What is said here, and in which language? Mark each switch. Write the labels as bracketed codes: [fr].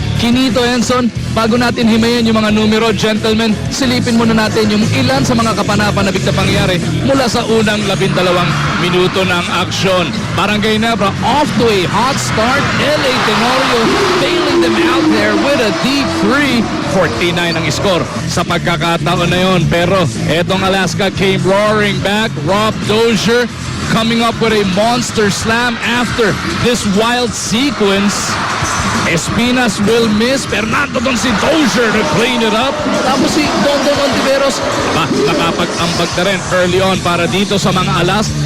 [tl] Kinito, Enson, bago natin himayin yung mga numero, gentlemen, silipin muna natin yung ilan sa mga kapanapanabik na pangyayari mula sa unang 12 minuto ng aksyon. [en] Barangay Ginebra off to a hot start. LA Tenorio bailing them out there with a deep 3. [tl] 49 ang score sa pagkakataon na yon. Pero etong [en] Alaska came roaring back. Rob Dozier coming up with a monster slam after this wild sequence. Espinas will miss. Fernando [tl] doon si [en] Dozier to clean it up. [tl] Tapos si Dondon Ontiveros nakapag-ambag na rin [en] early on [tl] para dito sa mga Alas.